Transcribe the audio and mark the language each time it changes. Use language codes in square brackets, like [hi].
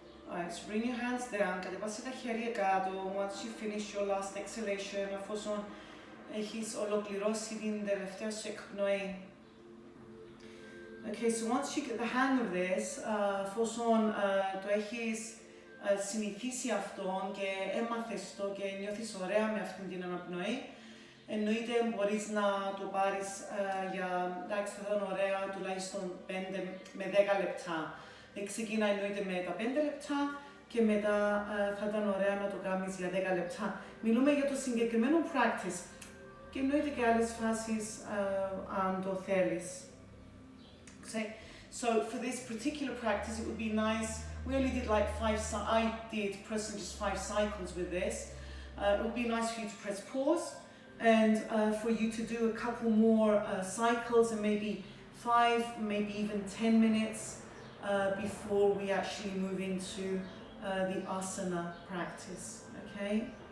[en] Alright, so bring your hands down, [el] κατεβάστε τα χέρια κάτω. [en] Once you finish your last exhalation, [el] αφόσον έχεις ολοκληρώσει την τελευταία σου εκπνοή. [en] Okay, so once you get the hang of this, [el] εφόσον το έχεις συνηθίσει αυτό και έμαθες το και νιώθεις ωραία με αυτήν την αναπνοή, εννοείται μπορείς να το πάρεις για, εντάξει, θα ήταν ωραία τουλάχιστον 5 με 10 λεπτά. Ξεκινά εννοείται με τα 5 λεπτά και μετά θα ήταν ωραία να το κάνεις για 10 λεπτά. Μιλούμε για το συγκεκριμένο practice και εννοείται και άλλες φάσεις αν το θέλεις. [en] Okay. So for this particular practice it would be nice, we only did like 5, I did personally just 5 cycles with this. It would be nice for you to press pause and for you to do a couple more cycles and maybe 5, maybe even 10 minutes before we actually move into the asana practice, okay?